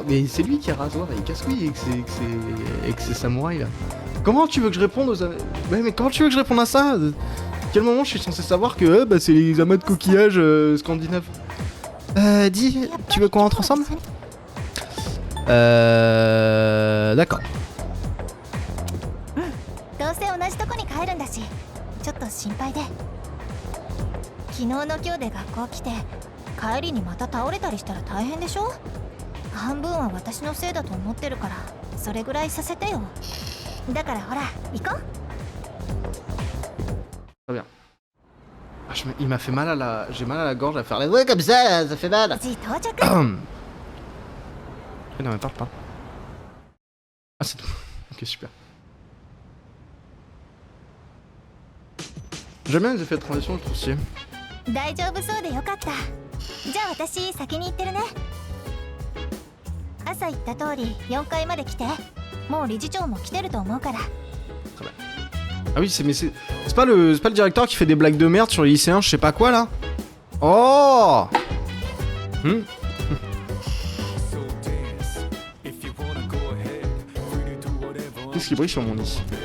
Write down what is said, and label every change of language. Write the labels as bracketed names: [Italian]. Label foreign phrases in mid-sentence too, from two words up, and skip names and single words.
[French] Mais c'est lui qui est rasoir, il casse-couille avec ses samouraïs là. Comment tu veux que je réponde aux... mais comment tu veux que je réponde à ça? Quel moment je suis censé savoir que bah, c'est les amas de coquillages scandinaves? Dis, tu veux qu'on rentre ensemble? D'accord. [Japanese] どうせ同じとこに帰るんだし、ちょっと心配で。昨日の今日で学校来て、帰りにまた倒れたりしたら大変でしょ？半分は私のせいだと思ってるから、それぐらいさせてよ。だからほら、行こう。 [French] Très bien. Ah, il m'a fait mal à la... J'ai mal à la gorge à faire les... Ouais, comme ça fait mal. Non, mais parle pas. Ah, c'est tout. Ok, super. J'aime bien les effets de transition, je trouve stylé. [Japanese] 大丈夫そうでよかった。じゃあ私先に行ってるね。 朝言った通り4階まで来て。もう理事長も来てると思うから。 [French] Ah oui, c'est pas le directeur qui fait des blagues de merde sur les lycéens, je sais pas quoi là. Oh. Qu'est-ce qui brille sur mon lit?